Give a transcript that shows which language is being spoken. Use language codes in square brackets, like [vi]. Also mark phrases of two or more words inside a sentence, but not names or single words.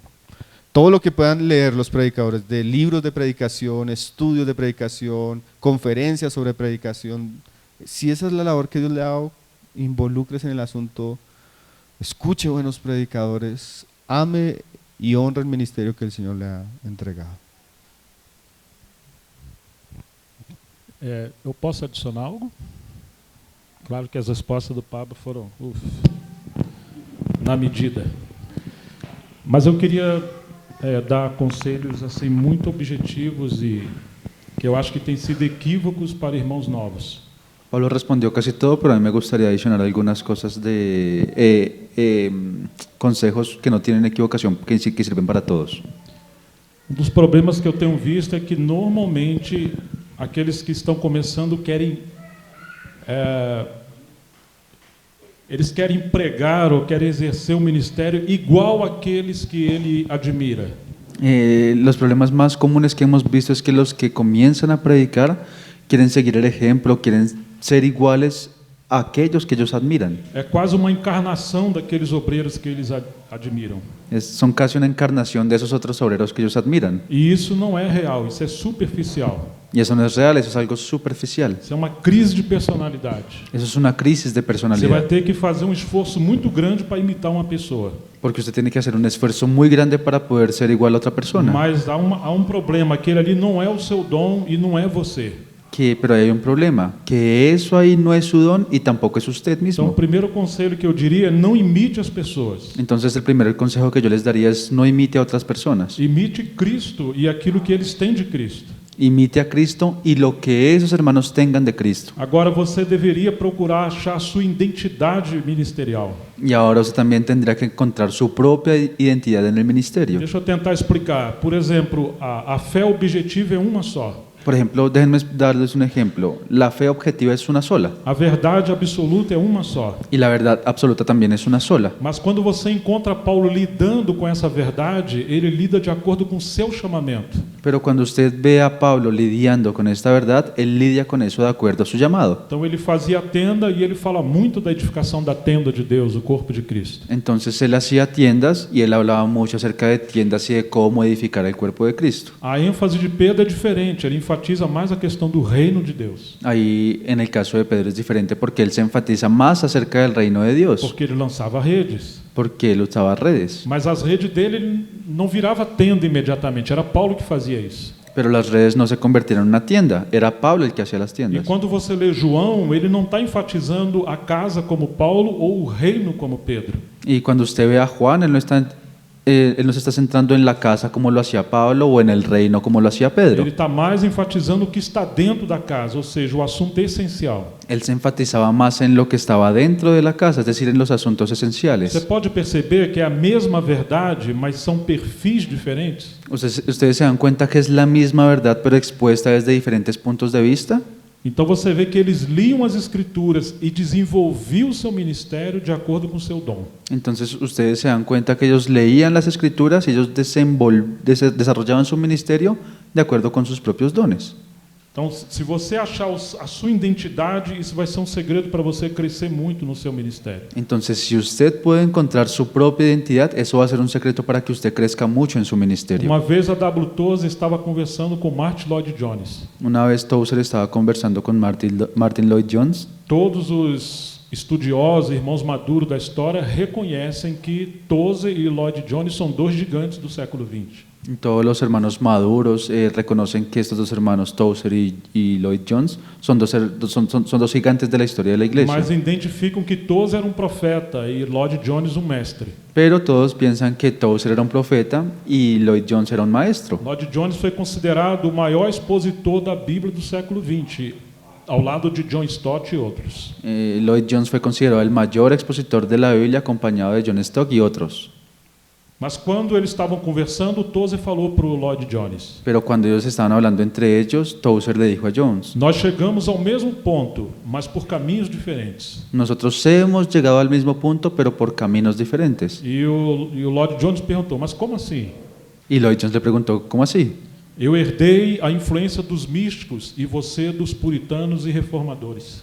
[es] Todo lo que puedan leer los predicadores de libros de predicación, estudios de predicación, conferencias sobre predicación, si esa es la labor que Dios le ha dado, involúcrese en el asunto, escuche buenos predicadores, ame y honre el ministerio que el Señor le ha entregado. [pt] Eu posso adicionar algo? Claro que as respostas do Pablo foram na medida. Mas eu queria dar conselhos assim muito objetivos e que eu acho que têm sido equívocos para irmãos novos. [es] Pablo respondió casi todo, pero a mí me gustaría adicionar algunas cosas de consejos que no tienen equivocación, que sirven para todos. [pt] Dos problemas que eu tenho visto é que normalmente aqueles que estão começando eles querem pregar ou querem exercer um ministério igual àqueles que ele admira. [es] Los problemas más comunes que hemos visto es que los que comienzan a predicar quieren seguir el ejemplo, quieren ser iguales a aquellos que ellos admiran. [pt] É quase uma encarnação daqueles obreiros que eles admiram. [es] Son casi una encarnación de esos otros obreros que ellos admiran. [pt] E isso não é real, isso é superficial. [es] Y eso no es real, eso es algo superficial. [pt] Isso é uma crise de personalidade. [es] Eso es una crisis de [pt] Você vai [es] personalidad. [pt] ter que fazer um esforço muito grande para imitar uma pessoa. [es] Porque usted tiene que hacer un esfuerzo muy grande para poder ser igual a otra persona. [pt] Mas há um problema, aquele ali não é o seu dom e não é você. [es] Pero hay un problema, que eso ahí no es su don y tampoco es usted [pt] Então, o [es] mismo. [pt] primeiro conselho que eu diria é não imite as pessoas. [es] Entonces el primer consejo que yo les daría es no imite a otras personas. [pt] Imite Cristo e aquilo que eles têm de Cristo. [es] Imite a Cristo y lo que esos hermanos tengan de Cristo. [pt] Agora você deveria procurar achar a sua identidade ministerial. [es] Y ahora usted también tendrá que encontrar su propia identidad en el ministerio. [pt] Deixa eu tentar explicar. Por exemplo, a fé objetiva é uma só. [es] Por ejemplo, déjenme darles un ejemplo. La fe objetiva es una sola [pt] A verdade absoluta é uma só. [es] y la verdad absoluta también es una sola. [pt] Mas quando você encontra Paulo lidando com essa verdade, ele lida de acordo com o seu chamamento. [es] Pero cuando usted ve a Pablo lidiando con esta verdad, él lidia con eso de acuerdo a su llamado. [pt] Então ele fazia a tenda e ele fala muito da edificação da tenda de Deus, o corpo de Cristo. [es] Entonces él hacía tiendas y él hablaba mucho acerca de tiendas y de cómo edificar el cuerpo de Cristo. [pt] A ênfase de Pedro é diferente, ele enfatiza mais a questão do reino de Deus, [es] Ahí en el caso de Pedro es diferente porque él se enfatiza más acerca del reino de Dios, [pt] porque ele lançava redes. [es] porque él usaba redes. [pt] Mas as redes dele ele não virava tenda imediatamente, era Paulo que fazia isso. [es] Pero las redes no se convirtieron en una tienda, era Pablo el que hacía las [pt] E [es] tiendas. [pt] quando você lê João, ele não está enfatizando a casa como Paulo ou o reino como Pedro. [es] Y cuando usted ve a Juan, él no se está centrando en la casa como lo hacía Pablo o en el reino como lo hacía Pedro. [pt] Ele está mais enfatizando o que está dentro da casa, ou seja, o assunto essencial. [es] Él se enfatizaba más en lo que estaba dentro de la casa, es decir, en los asuntos [pt] Você [es] esenciales. [pt] pode perceber que é a mesma verdade, mas são perfis diferentes? [es] Ustedes se dan cuenta que es la misma verdad, pero expuesta desde diferentes puntos de vista. [pt] Então você vê que eles liam as escrituras e desenvolviam o seu ministério de acordo com o seu dom. [es] Entonces ustedes se dan cuenta que ellos leían las escrituras y ellos desarrollaban su ministerio de acuerdo con sus propios dones. [pt] Então, se você achar a sua identidade, isso vai ser um segredo para você crescer muito no seu ministério. [es] Entonces, si usted puede encontrar su propia identidad, eso va a ser un secreto para que usted crezca mucho en su ministerio. [pt] Uma vez a W. Tozer estava conversando com Martin Lloyd Jones. [es] Una vez Tozer estaba conversando con Martin Lloyd Jones. [pt] Todos os estudiosos, irmãos maduros da história, reconhecem que Tozer e Lloyd Jones são dois gigantes do século XX. [es] Todos los hermanos maduros reconocen que estos dos hermanos, Tozer y Lloyd Jones, son dos gigantes de la historia de la iglesia. [pt] Mas identificam que Tozer era um profeta e Lloyd Jones um mestre. [es] Pero todos piensan que Tozer era un profeta y Lloyd Jones era un maestro. [pt] Lloyd Jones foi considerado o maior expositor da Bíblia do século XX, ao lado de John Stott e outros. [es] Lloyd Jones fue considerado el mayor expositor de la Biblia, acompañado de John Stott y otros. [pt] Mas quando eles estavam conversando, Tozer falou para o Lloyd Jones: [es] Pero cuando ellos estaban hablando entre ellos, Tozer le dijo a Jones: [pt] nós chegamos ao mesmo ponto, mas por caminhos diferentes. [es] nosotros hemos llegado al mismo punto, pero por caminos diferentes. [pt] E o Lloyd Jones perguntou: mas como assim? [es] Y Lloyd Jones le preguntó: ¿cómo así? [pt] Eu herdei a influência dos místicos e você dos puritanos e reformadores.